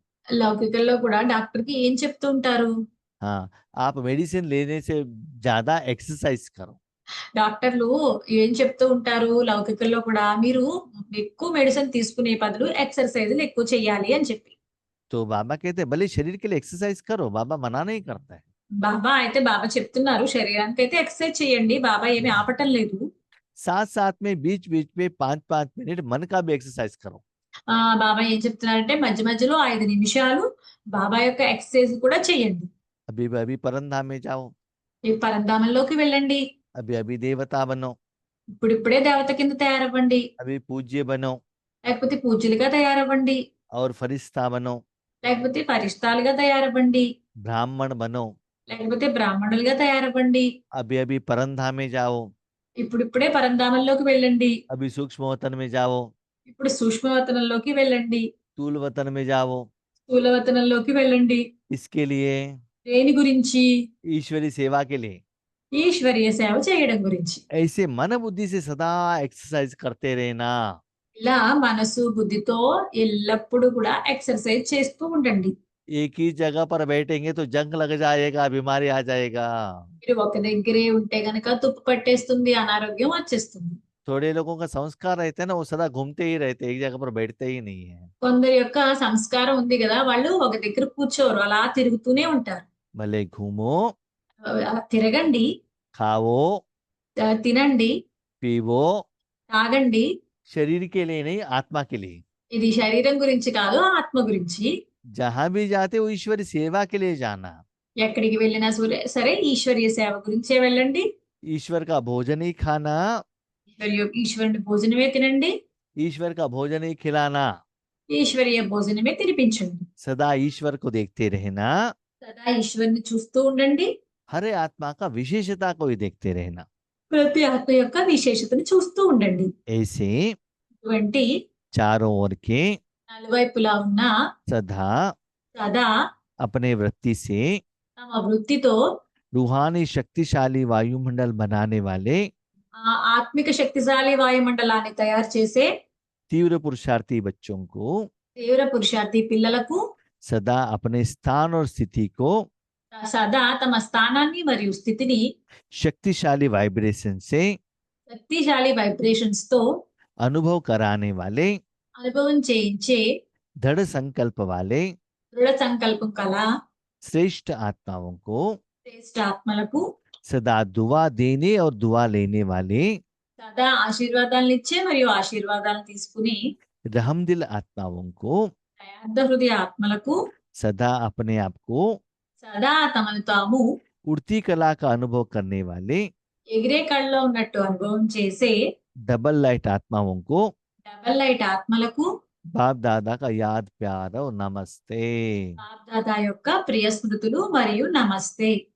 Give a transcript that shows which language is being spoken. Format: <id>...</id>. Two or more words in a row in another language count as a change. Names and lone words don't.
<te>లౌకికల్లో కూడా డాక్టర్‌కి ఏం చెప్తూ ఉంటారు?</te> <hi>हाँ, आप मेडिसिन लेने से ज्यादा एक्सरसाइज करो।</hi> <te>డాక్టర్లు ఏం చెప్తూ ఉంటారు? లౌకికల్లో కూడా మీరు ఎక్కువ మెడిసిన్ తీసుకునే బదులు ఎక్సర్‌సైజ్‌లు ఎక్కువ చేయాలి అని చెప్పి.</te> <hi>तो बाबा कहते हैं भले शरीर के लिए एक्सरसाइज करो, बाबा मना नहीं करता है।</hi> <te>బాబా చెప్తున్నారు శరీరానికైతే ఎక్సర్‌సైజ్ చేయండి. బాబా ఏమి ఆపటం లేదు.</te> <hi>साथ साथ में बीच बीच में 5-5 मिनट मन का भी एक्सरसाइज करो।</hi> <te>బాబా ఏం చెప్తున్నారంటే మధ్య మధ్యలో 5 నిమిషాలు బాబా యొక్క ఎక్సర్‌సైజ్ కూడా చేయండి.</te> <hi>अभी अभी परमधाम में जाओ,</hi> <te>ఈ పరంధామంలోకి వెళ్ళండి.</te> <hi>अभी अभी देवता बनो,</hi> <te>ఇప్పుడిప్పుడే దేవత కింద తయారవ్వండి.</te> <hi>अभी पूज्य बनो</hi> <te>లేకపోతే పూజ్యులుగా తయారవ్వండి.</te> <hi>और फरिश्ता बनो,</hi> <te>లేకపోతే ఫరిష్తాలుగా తయారవ్వండి.</te> <hi>ब्राह्मण बनो,</hi> <te>లేకపోతే బ్రాహ్మణులుగా తయారవ్వండి.</te> <hi>अभी अभी परमधाम में जाओ,</hi> <te>ఇప్పుడిప్పుడే పరంధామంలోకి వెళ్ళండి.</te> <hi>अभी सूक्ष्म वतन में जाओ,</hi> <te>ఇప్పుడు సూక్ష్మవతనంలోకి వెళ్ళండి.</te> <hi>स्थूल वतन में जाओ।</hi> <te>స్థూలవతనంలోకి వెళ్ళండి.</te> <hi>इसके लिए</hi> <te>దేని గురించి?</te> <hi>ईश्वरी सेवा के लिए।</hi> <te>ఈశ్వరీయ సేవ చేయడం గురించి.</te> <hi>ऐसे मन बुद्धि से सदा एक्सरसाइज करते रहना।</hi> <te>ఇలా మనసు, బుద్ధితో ఎల్లప్పుడూ కూడా ఎక్సర్‌సైజ్ చేస్తూ ఉండండి.</te> <hi>एक ही जगह पर बैठेंगे तो जंग लग जाएगा, बीमारी आ जाएगा।</hi> <te>మీరు ఒక దగ్గరే ఉంటే గనక తుప్పు పట్టేస్తుంది, అనారోగ్యం వచ్చేస్తుంది.</te> <hi>थोड़े लोगों का संस्कार रहता है ना, वो सदा घूमते ही रहते हैं, एक जगह पर बैठते ही नहीं है।</hi> <te>కొందరి యొక్క సంస్కారం ఉంది గదా! వాళ్ళు ఒక దగ్గర కూర్చోరు. అలా తిరుగుతూనే ఉంటారు.</te> <hi>भले घूमो,</hi> <te>తిరగండి,</te> <hi>खाओ,</hi> <te>తినండి,</te> <hi>पीवो,</hi> <te>తాగండి.</te> <hi>शरीर के लिए नहीं, आत्मा के लिए।</hi> <te>ఇది శరీరం గురించి కాదు, ఆత్మ గురించి.</te> <hi>जहां भी जाते हो ईश्वरी सेवा के लिए जाना।</hi> <te>ఎక్కడికి వెళ్ళినా సరే ఈశ్వరీయ సేవ గురించే వెళ్ళండి.</te> <hi>ईश्वर का भोजन ही खाना,</hi> <te>ఈశ్వరుని భోజనమే తినండి.</te> <hi>ईश्वर का भोजन ही खिलाना,</hi> <te>ఈశ్వరీయ భోజనమే తినిపించండి.</te> <hi>सदा ईश्वर को देखते रहना,</hi> <te>సదా ఈశ్వరుని చూస్తూ ఉండండి.</te> <hi>हर आत्मा का विशेषता को ही देखते रहना।</hi> <te>ప్రతి ఆత్మ యొక్క విశేషతను చూస్తూ ఉండండి.</te> <hi>ऐसे</hi> <te>ఇటువంటి</te> <hi>चारों ओर के</hi> <te>నలువైపులా ఉన్న</te> <hi>सदा</hi> <te>సదా</te> <hi>अपने वृत्ति से</hi> <te>తమ వృత్తితో</te> <hi>रूहानी शक्तिशाली वायुमंडल बनाने वाले</hi> <te>ఆత్మిక శక్తిశాలి వాయుమండలాన్ని తయారు చేసే</te> <hi>तीव्र पुरुषार्थी बच्चों को</hi> <te>తీవ్ర పురుషార్థి పిల్లలకు</te> <hi>सदा अपने स्थान और स्थिति को</hi> <te>సదా తమ స్థానాన్ని మరియు స్థితిని</te> <hi>शक्तिशाली वाइब्रेशन से</hi> <te>శక్తిశాలి వైబ్రేషన్స్ తో</te> <hi>अनुभव कराने वाले</hi> <te>అనుభవం చేయించే</te> <hi>दृढ़ संकल्प वाले</hi> <te>దృఢ సంకల్పం కల</te> <hi>श्रेष्ठ आत्माओं को</hi> <te>శ్రేష్ఠ ఆత్మలకు</te> <hi>सदा दुआ देने और दुआ लेने वाले</hi> <te>సదా ఆశీర్వాదాలను ఇచ్చే మరియు ఆశీర్వాదాలను తీసుకుని</te> <hi>रहमदिल आत्माओं को</hi> <te>దయార్థ హృదయ ఆత్మలకు</te> <hi>सदा अपने आप को</hi> <te>సదా తమను తాము</te> <hi>उड़ती कला का अनुभव करने वाले</hi> <te>ఎగిరే కళ్ళలో ఉన్నట్టు అనుభవం చేసే</te> <en>double light</en> <hi>आत्माओं को</hi> <en>double light</en> <te>ఆత్మలకు</te> <hi>बाप दादा का याद प्यार और नमस्ते।</hi> <te>బాప్దాదా యొక్క ప్రియ స్మృతులు మరియు నమస్తే.</te>